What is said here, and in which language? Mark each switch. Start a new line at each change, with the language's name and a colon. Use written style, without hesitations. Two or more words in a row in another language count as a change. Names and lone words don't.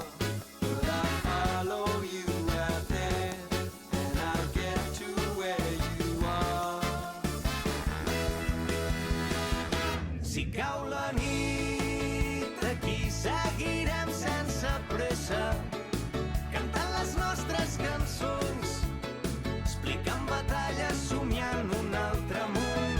English: But I follow you out there, and I'll get to where you are.
Catalan: Si cau la nit, aquí seguirem sense pressa, cantant les nostres cançons, explicant batalles, somiant un altre món.